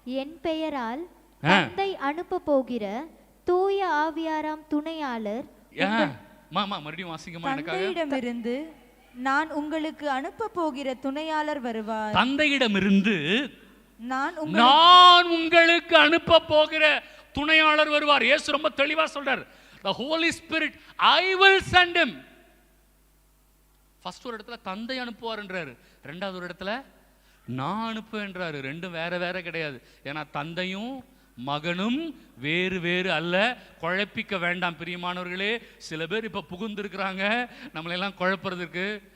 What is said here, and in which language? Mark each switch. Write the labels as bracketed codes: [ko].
[ta] என் பெயரால் தந்தை அனுப்ப போகிற தூய ஆவியாராம் துணையாளர் மறுபடியும் வாசிங்கம்மா. தந்தையிடமிருந்து நான் உங்களுக்கு அனுப்ப போகிற துணையாளர் வருவார். தந்தையிடமிருந்து நான் உங்களுக்கு அனுப்ப போகிற துணையாளர் வருவார். இயேசு ரொம்ப தெளிவா சொல்றார். [en] The Holy Spirit, I will send him. [ta] First ஒரு இடத்துல தந்தை அனுப்புவார் என்றாரு, ரெண்டாவது ஒரு இடத்துல நான் அனுப்புவேன்றாரு. ரெண்டும் வேற வேற கிடையாது. ஏன்னா தந்தையும் மகனும் வேறு வேறு அல்ல. குழப்பிக்க வேண்டாம் பிரியமானவர்களே. சில பேர் இப்ப புகுந்திருக்கிறாங்க நம்மளெல்லாம் குழப்பறதுக்கு.